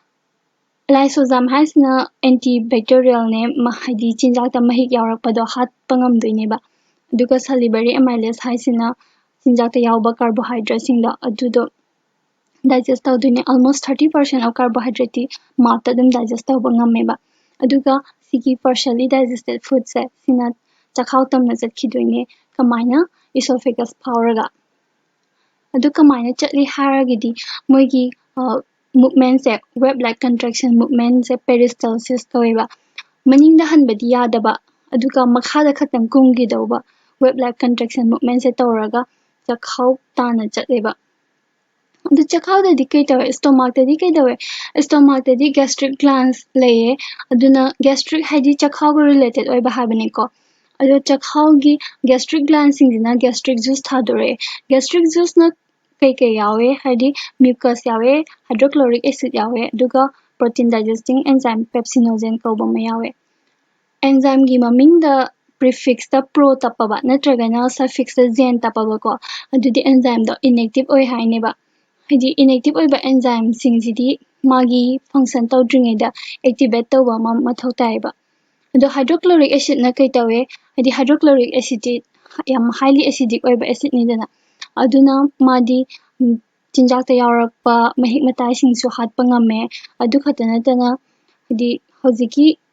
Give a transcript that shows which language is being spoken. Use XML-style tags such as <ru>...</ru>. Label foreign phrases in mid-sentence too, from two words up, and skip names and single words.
<mni>lysozyme ꯍꯥꯏꯁꯤꯅ antibacterialꯅꯦ ꯍꯥꯏꯗꯤ ꯆꯤꯟꯖꯥꯛꯇ ꯃꯍꯤꯛ ꯌꯥꯎꯔꯛꯄꯗꯣ ꯍꯥꯠꯄ ꯉꯝꯗꯣꯏꯅꯦꯕ ꯑꯗꯨꯒ</mni> <en>salivary amylase</en> <mni>ꯍꯥꯏꯁꯤꯅ ꯆꯤꯟꯖꯥꯛꯇ ꯌꯥꯎꯕ carbohydrateꯁꯤꯡꯗꯣ ꯑꯗꯨꯗꯣ digest ꯇꯧꯗꯣꯏꯅꯦ</mni> <en>almost 30% of carbohydrate</en> <mni>ꯃꯥꯎꯠꯇ ꯑꯗꯨꯝ digest ꯇꯧꯕ ꯉꯝꯃꯦꯕ ꯑꯗꯨꯒ ꯁꯤꯒꯤ</mni> <en>partially digested food</en> <mni>ꯁꯦ ꯁꯤꯅ ꯆꯈꯥꯎ ꯇꯝꯅ ꯆꯠꯈꯤꯗꯣꯏꯅꯦ ꯀꯃꯥꯏꯅ esophagus ꯐꯥꯎꯔꯒ ꯑꯗꯨ ꯀꯃꯥꯏꯅ ꯆꯠꯂꯤ ꯍꯥꯏꯔꯒꯗꯤ ꯃꯣꯏꯒꯤ</mni> <en>movement web like contraction movement peristalsis</en> <mni>ꯀꯧꯋꯦꯕ ꯃꯅꯤꯡꯗ ꯍꯟꯕꯗꯤ ꯌꯥꯗꯕ ꯑꯗꯨꯒ ꯃꯈꯥꯗ ꯈꯛꯇꯪ ꯀꯨꯝꯒꯤꯗꯧꯕ</mni> <en>web like contraction movement</en> <mni>ꯇꯧꯔꯒ ꯆꯈꯥꯎ ꯇꯥꯅ ꯆꯠꯂꯦꯕ ꯑꯗꯨ ꯆꯈꯥꯎꯗꯗꯤ ꯀꯩ ꯇꯧꯋꯦ stomachꯇꯗꯤ ꯀꯩ ꯇꯧꯋꯦ stomachꯇꯗꯤ</mni> <en>gastric glands</en> <mni>ꯂꯩꯌꯦ ꯑꯗꯨꯅ gastric ꯍꯥꯏꯗꯤ ꯆꯈꯥꯎꯒ related ꯑꯣꯏꯕ ꯍꯥꯏꯕꯅꯤꯀꯣ ꯑꯗꯣ ꯆꯈꯥꯎꯒꯤ</mni> <en>gastric glands</en> <mni>ꯁꯤꯡꯁꯤꯅ gastric juice ꯊꯥꯗꯣꯔꯛꯑꯦ</mni> <en>gastric juice</en> <mni>ꯅ ꯀꯩ ꯌꯥꯎꯋꯦ ꯍꯥꯏꯗꯤ mucus ꯌꯥꯎꯋꯦ</mni> <en>hydrochloric acid</en> <mni>ꯌꯥꯎꯋꯦ ꯑꯗꯨꯒ</mni> <en>protein digesting enzyme pepsinogen</en> <mni>ꯀꯧꯕ ꯑꯃ ꯌꯥꯎꯋꯦ enzymeꯒꯤ ꯃꯃꯤꯡꯗ prefixꯇ pro ꯇꯞꯄꯕ ꯅꯠꯇ꯭ꯔꯒꯅ suffixꯇ zen ꯇꯞꯄꯕꯀꯣ ꯑꯗꯨꯗꯤ enzymeꯗꯣ inactive ꯑꯣꯏ ꯍꯥꯏꯅꯦꯕ ꯍꯥꯏꯗꯤ inactive ꯑꯣꯏꯕ enzyme ꯁꯤꯡꯁꯤꯗꯤ ꯃꯥꯒꯤ function ꯇꯧꯗ꯭ꯔꯤꯉꯩꯗ activate ꯇꯧꯕ ꯑꯃ ꯃꯊꯧ ꯇꯥꯏꯌꯦꯕ ꯑꯗꯣ</mni> <en>hydrochloric acid</en> <mni>ꯅ ꯀꯩ ꯇꯧꯋꯦ ꯍꯥꯏꯗꯤ</mni> <en>hydrochloric acid</en> <mni>ꯌꯥꯝ</mni> <en>highly acidic</en> <mni>ꯑꯣꯏꯕ acidꯅꯤꯗꯅ ꯑꯗꯨꯅ ꯃꯥꯗꯤ ꯆꯤꯟꯖꯥꯛꯇ ꯌꯥꯎꯔꯛꯄ ꯃꯍꯤꯛ ꯃꯇꯥꯏꯁꯤꯡꯁꯨ ꯍꯥꯠꯄ ꯉꯝꯃꯦ ꯑꯗꯨ ꯈꯛꯇ ꯅꯠꯇꯅ ꯍꯥꯏꯗꯤ ꯍꯧꯖꯤꯛꯀꯤ</mni>